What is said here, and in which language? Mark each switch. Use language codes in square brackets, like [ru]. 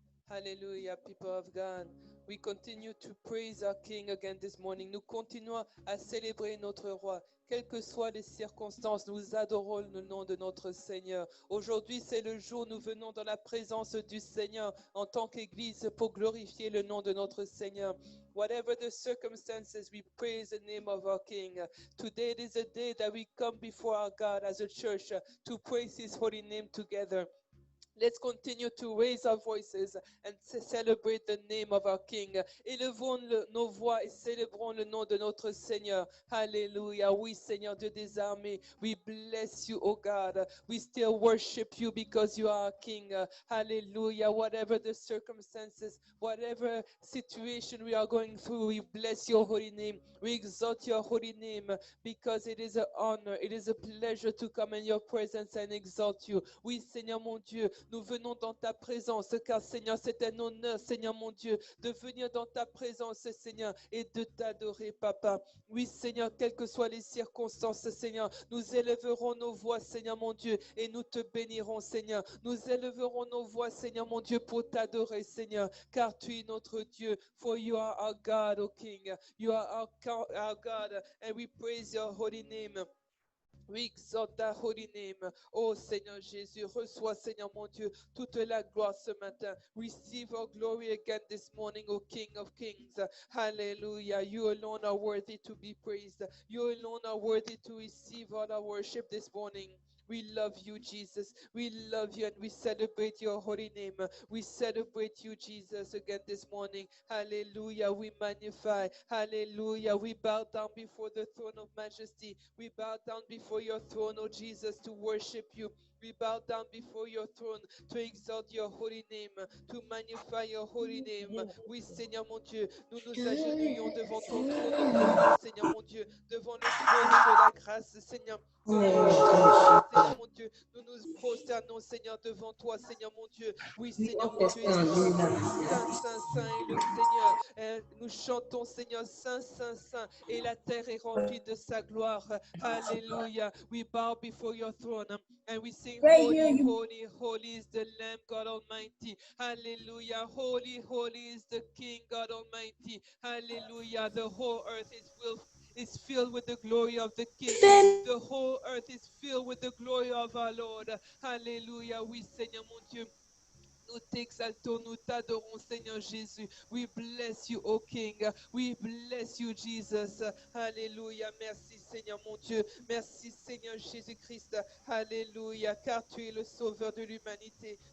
[en] Hallelujah, people of God. We continue to praise our King again this morning. [fr] Nous continuons à célébrer notre roi. Quelles que soient les circonstances, nous adorons le nom de notre Seigneur. Aujourd'hui, c'est le jour où nous venons dans la présence du Seigneur en tant qu'Église pour glorifier le nom de notre Seigneur. [en] Whatever the circumstances, we praise the name of our King. Today is a day that we come before our God as a church to praise His holy name together. Let's continue to raise our voices and celebrate the name of our King. [fr] Élevons nos voix et célébrons le nom de notre Seigneur. Hallelujah. Oui, Seigneur Dieu des armées, [en] we bless you, oh God. We still worship you because you are our King. Hallelujah. Whatever the circumstances, whatever situation we are going through, we bless your holy name. We exalt your holy name because it is an honor, it is a pleasure to come in your presence and exalt you. [fr] Oui, Seigneur mon Dieu, nous venons dans ta présence, car Seigneur, c'est un honneur, Seigneur mon Dieu, de venir dans ta présence, Seigneur, et de t'adorer, Papa. Oui, Seigneur, quelles que soient les circonstances, Seigneur, nous élèverons nos voix, Seigneur mon Dieu, et nous te bénirons, Seigneur. Nous élèverons nos voix, Seigneur mon Dieu, pour t'adorer, Seigneur, car tu es notre Dieu. [en] For you are our God, O King. You are our God, and we praise your holy name. We exalt ta holy name. [fr] Oh Seigneur Jésus, reçois Seigneur mon Dieu toute la gloire ce matin. [en] Receive our glory again this morning, O King of Kings. Hallelujah. You alone are worthy to be praised. You alone are worthy to receive all our worship this morning. We love you, Jesus. We love you and we celebrate your holy name. We celebrate you, Jesus, again this morning. Hallelujah. We magnify. Hallelujah. We bow down before the throne of majesty. We bow down before your throne, oh Jesus, to worship you. We bow down before your throne to exalt your holy name, to magnify your holy name. [fr] Oui, Seigneur mon Dieu, nous nous agenouillons devant ton trône de grâce, Seigneur mon Dieu, devant le trône de la grâce, Seigneur. Seigneur mon Dieu, nous nous prosternons, Seigneur, devant toi, Seigneur mon Dieu. Oui, Seigneur mon Dieu, Saint, Saint, Saint est le Seigneur. Nous chantons, Seigneur, Saint, Saint, Saint, et la terre est remplie de sa gloire. [en] Hallelujah. We bow before your throne and we sing, holy, holy, holy is the Lamb God Almighty. Hallelujah. Holy, holy is the King God Almighty. Hallelujah. The whole earth is filled with the glory of the King. The whole earth is filled with the glory of our Lord. [fr] Hallelujah. Oui, Seigneur mon Dieu. Nous t'exaltons, nous t'adorons, Seigneur Jésus. [en] We bless you, O King. We bless you, Jesus. [fr] Alléluia. Merci, Seigneur mon Dieu. Merci, Seigneur Jésus-Christ. Alléluia. Car tu es le sauveur de l'humanité.